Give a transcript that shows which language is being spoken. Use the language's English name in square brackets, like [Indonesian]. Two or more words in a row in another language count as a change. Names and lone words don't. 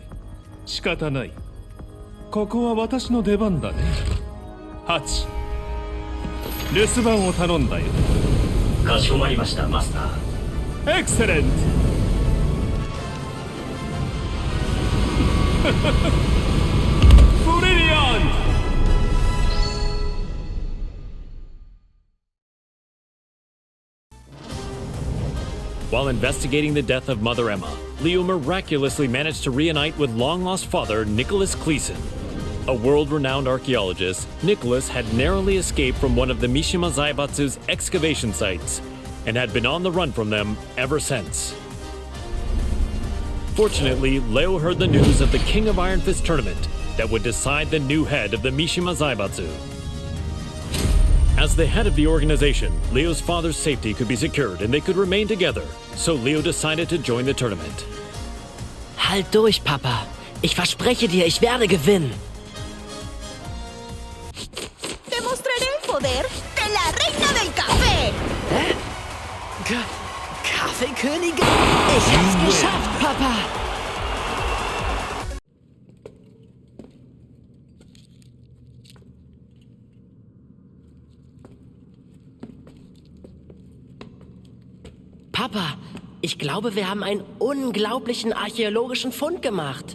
[Japanese] 仕方ない。ここは私の出番だね。ハチ、留守番を頼んだよ。かしこまりました、マスター。 [English] Excellent. Brilliant. While investigating the death of Mother Emma, Leo miraculously managed to reunite with long-lost father Nicholas Cleason. A world-renowned archaeologist, Nicholas had narrowly escaped from one of the Mishima Zaibatsu's excavation sites and had been on the run from them ever since. Unfortunately, Leo heard the news of the King of Iron Fist tournament that would decide the new head of the Mishima Zaibatsu. As the head of the organization, Leo's father's safety could be secured and they could remain together, so Leo decided to join the tournament. [German] Halt durch, Papa. Ich verspreche dir, ich werde gewinnen. [Spanish] Demostraré el poder de la Reina del Café. [German] Hä? Kaffeekönigin? Ich hab's geschafft, Papa. Papa, ich glaube, wir haben einen unglaublichen archäologischen Fund gemacht.